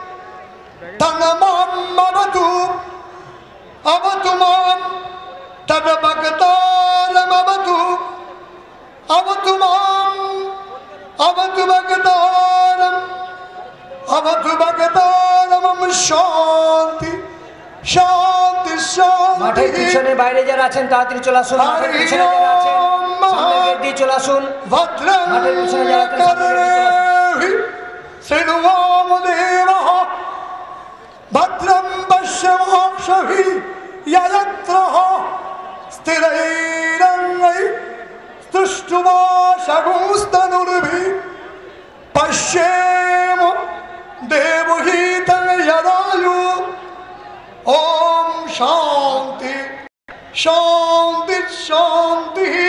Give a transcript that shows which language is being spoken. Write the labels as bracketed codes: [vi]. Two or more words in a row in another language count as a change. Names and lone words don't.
[sa] तन्मामवतु अवतु मां तद्भक्तारमवतु अवतु माम् अवतु भक्तारम् अवतु भक्तारम् शांति शांति शांति। [bn] মাঠের পিছনে বাইরে যারা আছেন তাড়াতাড়ি চলে আসুন। মাঠের পিছনে যারা আছেন সামনে গেট দিয়ে চলে আসুন। মাঠের পিছনে যারা আছেন সামনে গেট দিয়ে চলে আসুন। [sa] শ্রীরামদেবঃ ভদ্রং পশ্যমাক্ষভিः ययत्रः स्थिरैरङ्गैः स्तुष्टुवाशगुंस्तनुर्भिः पश्येम देवहितं यदायु। ओम शांति शांति शांति।